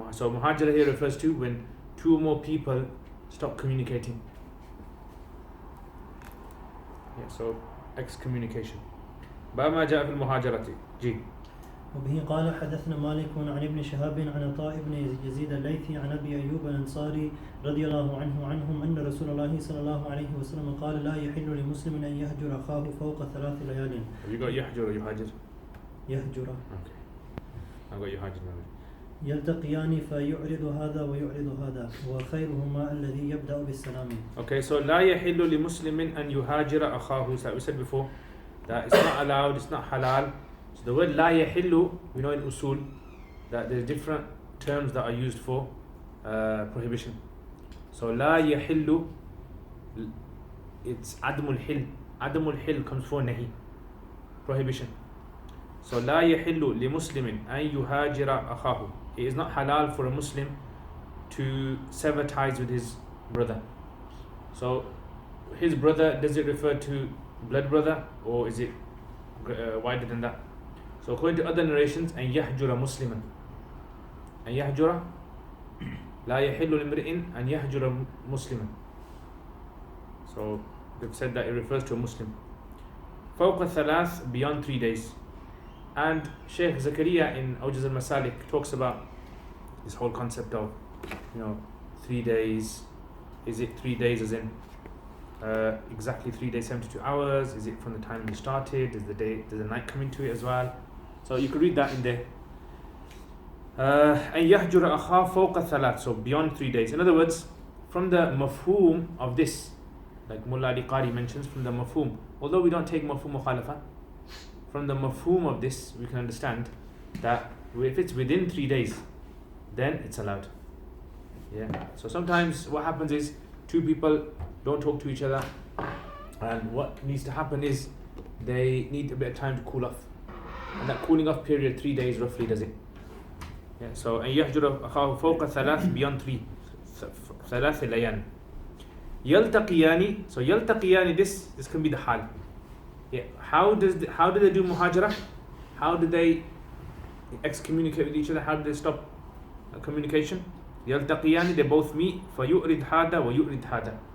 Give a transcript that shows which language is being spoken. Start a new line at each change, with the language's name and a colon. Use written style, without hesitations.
English: So muhajara here refers to when 2 or more people stop communicating. Yeah, so excommunication.
Arabic: Bab ma ja'a fil muhajarati. Ji. وبه قال حدثنا مالك عن ابن شهاب عن عطاء بن يزيد الليثي عن ابي ايوب الانصاري رضي الله عنهم ان رسول الله صلى الله عليه وسلم قال لا يحل لمسلم ان يهجر اخاه فوق 3 ليال.
English: Have you got يحجر or يهاجر?
Arabic: يهجر.
English: Okay. I've got يهاجر now.
Arabic: يلتقيان فيعرض هذا ويعرض هذا وخيرهما الذي يبدأ بالسلام.
English: Okay, so
Arabic: لا يحل لمسلم أن يهاجر أخاه.
English: So like we said before, that it's not allowed, it's not halal. So the word
Arabic: لا يحل,
English: we know in usul that there's different terms that are used for prohibition.
Arabic: So لا يحل, it's عدم الحل. عدم الحل
English: comes for nahi, prohibition. So
Arabic: لا يحل لمسلم أن يهاجر أخاه.
English: It is not halal for a Muslim to sever ties with his brother. So his brother, does it refer to blood brother, or is it wider than that? So according to other narrations,
Arabic: أن يهجر مسلما أن يهجر لا يحل لامرئ أن يهجر مسلما.
English: So they've said that it refers to a Muslim.
Arabic: فوق الثلاث,
English: beyond 3 days. And Shaykh Zakaria in Awjaz al-Masalik talks about this whole concept of 3 days. Is it 3 days as in exactly 3 days 72 hours? Is it from the time you started? Does the night come into it as well? So you could read that in there.
Arabic: أن يهجر أخاه فوق الثلاث,
English: so beyond 3 days. In other words, from the mafhum of this, like Mullah Ali Qari mentions, from the mafhum, although we don't take mafhum mukhalafa, from the mafhum of this we can understand that if it's within 3 days, then it's allowed. Yeah. So sometimes what happens is two people don't talk to each other, and what needs to happen is they need a bit of time to cool off, and that cooling off period 3 days roughly does it. Yeah.
Arabic: So أن يهجر أخاه فوق ثلاث,
English: beyond 3
Arabic: ليال.
English: يلتقيان, so يلتقيان, this can be the hal. Yeah. How do they do muhajara? How do they excommunicate with each other? How do they stop communication? يلتقيان, they both meet.
Arabic: فيؤرد هذا ويؤرد هذا.